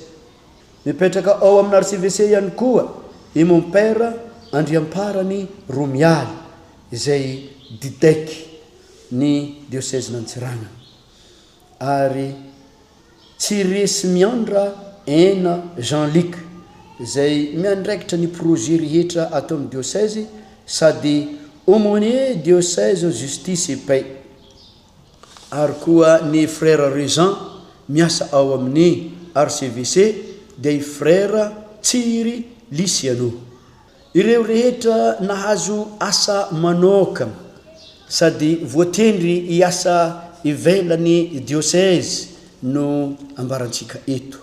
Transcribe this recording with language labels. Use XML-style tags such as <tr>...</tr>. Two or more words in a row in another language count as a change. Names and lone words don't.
<mg>Mipetraka ao amin'ny archevêché ihany koa i</mg> <fr>mon père</fr> <mg>Andriamparany Romialy izay didaike ny diocèse n'Antsirana. Ary tsy resy miandra Ena Jean-Luc izay miandraikitra ny projet rehetra atao amin'ny diocèse sady</mg> <fr>aumônier diocèse justice et paix.</fr> <mg>Ary koa ny frère Rezan miasa ao amin'ny archevêché dia i frère Tsiry Lisiano. Ireo rehetra nahazo asa manokana sady voatendry hiasa ivelany diocèse no ambarantsika eto.</mg>